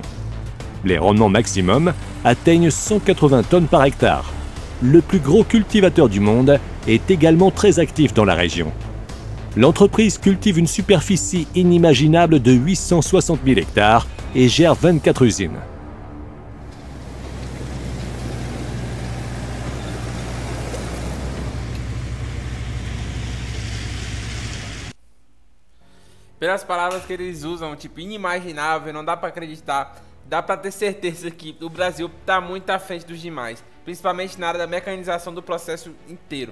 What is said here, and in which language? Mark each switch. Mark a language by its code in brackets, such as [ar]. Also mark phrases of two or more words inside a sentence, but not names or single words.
[fr] Les rendements maximum atteignent 180 tonnes par hectare. Le plus gros cultivateur du monde est également très actif dans la région. L'entreprise cultive une superficie inimaginable de 860 000 hectares et gère 24 usines. [pt] Pelas palavras que eles usam, tipo, inimaginável, não dá pra acreditar. Dá pra ter certeza que o Brasil tá muito à frente dos demais, principalmente na área da mecanização do processo inteiro.